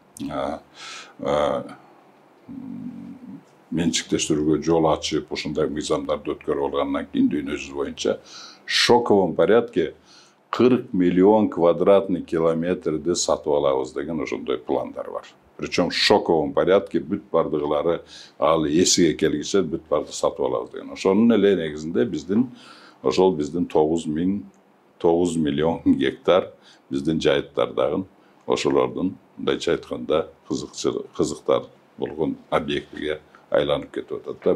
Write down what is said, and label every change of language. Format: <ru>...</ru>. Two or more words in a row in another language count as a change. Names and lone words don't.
<ky>менчиктештирүүгө жол ачып ушундай мыйзамдарды өткөрүп алгандан кийин дүйнө жүзү боюнча</ky> <ru>шоковом порядке</ru> <ky>40 миллион квадратный километрди сатып алабыз деген ошондой пландар бар.</ky> <ru>Причем в шоковом порядке</ru> <ky>бүт бардыгылары ал эсиге келгиче бүт барды сатып алабыз деген. Ошонун эле негизинде биздин 9 миллион гектар биздин жайыттардагы ошолордун мындайча айтканда кызыктар болгон объектиге айланып кетип атат да.</ky>